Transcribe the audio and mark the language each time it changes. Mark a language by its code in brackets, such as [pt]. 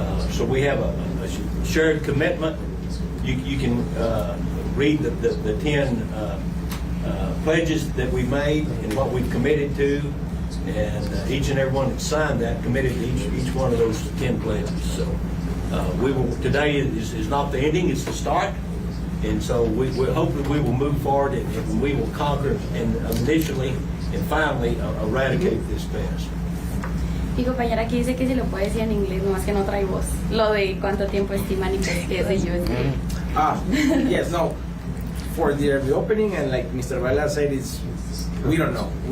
[en] So we have a shared commitment. You can read the 10 pledges that we made and what we've committed to, and each and every one that signed that committed to each one of those 10 pledges. So today is not the ending, it's the start. And so hopefully we will move forward and we will conquer and initially and finally eradicate this pest. [es] Mi compañera aquí dice que si lo puede decir en inglés, nomás que no trae voz. Lo de cuánto tiempo estiman y pues que es de USDA. [en] Yes, no. For the reopening, and like Mr. Varela said, we don't know.